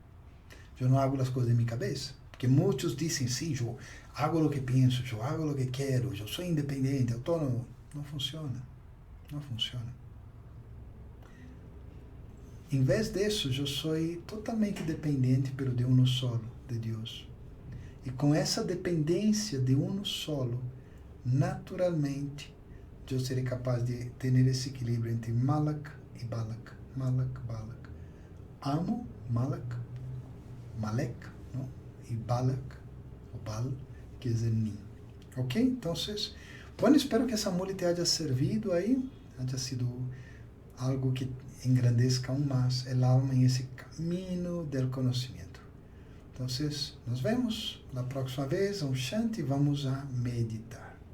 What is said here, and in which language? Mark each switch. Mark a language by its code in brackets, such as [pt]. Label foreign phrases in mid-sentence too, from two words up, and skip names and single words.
[pt] Eu não hago as coisas de minha cabeça. Porque muitos dizem, sim, eu hago o que penso, eu hago o que quero, eu sou independente, autônomo. Não funciona. Não funciona. Em vez disso, eu sou totalmente dependente pelo [es] de uno solo, [pt] de Deus. E com essa dependência [es] de uno solo, [pt] naturalmente, eu serei capaz de ter esse equilíbrio entre Malak e Balak. Malak, Balak. Amo Malak, Malek, não? E Balak, o Bal, que é Mim. Ok? Então, bueno, espero que essa mula [es] te haya servido [pt] aí, [es] haya sido algo que engrandezca aún más el alma en ese camino del conocimiento. Entonces, nos vemos la próxima vez, um Shanti, vamos a meditar.